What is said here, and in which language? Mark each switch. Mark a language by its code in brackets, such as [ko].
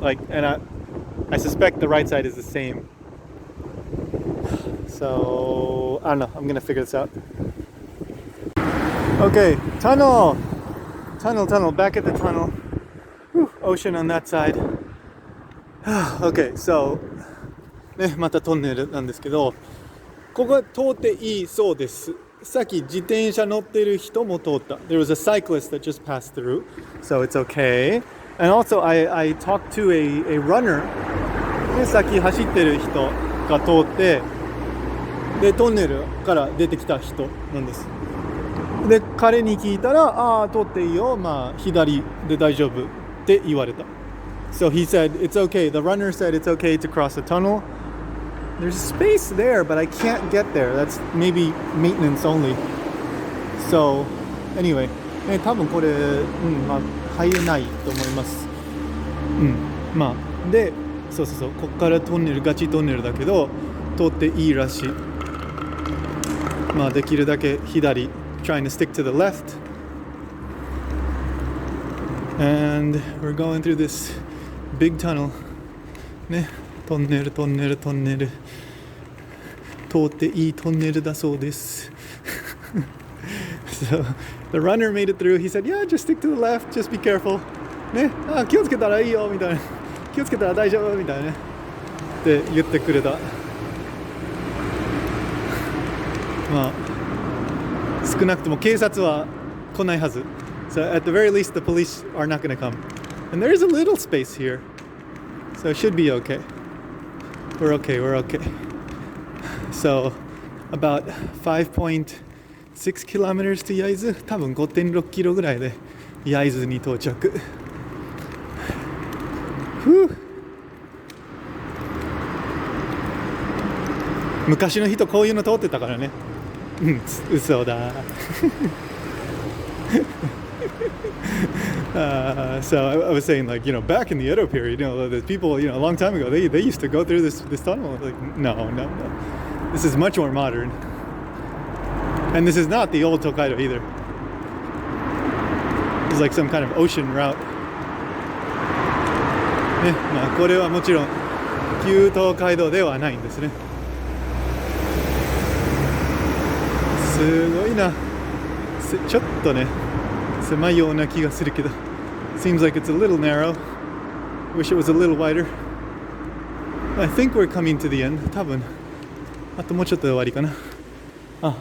[en] Like, and I suspect the right side is the same. So I don't know. I'm gonna figure this out. Okay, tunnel. Back at the tunnel. Whew, ocean on that side. Okay, so [ja] ね、またトンネルなんですけど、ここは通っていいそうです。さっき自転車乗ってる人も通った。 [en] There was a cyclist that just passed through, so it's okay. And also, I talked to a runner. [ja] ね、さっき走ってる人が通って、で、トンネルから出てきた人なんです。で、彼に聞いたら、ああ、通っていいよ、まあ、左で大丈夫って言われた。 [en] So he said, it's okay. The runner said it's okay to cross the tunnel. There's space there, but I can't get there. That's maybe maintenance only. So, anyway, [ja] ね、多分これ、まあ、入れないと思います。まあ、で、そう、こっからトンネル、ガチトンネルだけど、通っていいらしい。まあ、できるだけ左、 [en] trying to stick to the left. And we're going through this big tunnel. ね。 [ja] トンネル通っていいトンネルだそうです。 [en] So the runner made it through. He said, "Yeah, just stick to the left. Just be careful." [ja] ね、気をつけたらいいよみたいな、気をつけたら大丈夫みたいなねって言ってくれた。まあ少なくとも警察は来ないはず。 [en] So at the very least, the police are not going to come. And there is a little space here, so it should be okay. We're okay. So, about 5.6 kilometers to Yaizu. [ja] 多分 5.6 キロぐらいでYaizuに到着。昔の人こういうの通ってたからね。嘘だ。 [en] So I was saying, like, back in the Edo period, the people, a long time ago, they used to go through this tunnel. Like, no. This is much more modern. And this is not the old Tokaido either. It's like some kind of ocean route. [ja] ね、まあこれはもちろん旧東海道ではないんですね。すごいな。ちょっとね。狭いような気がするけど [en] Seems like it's a little narrow. Wish it was a little wider. I think we're coming to the end. [ja] 多分あともうちょっとで終わりかな。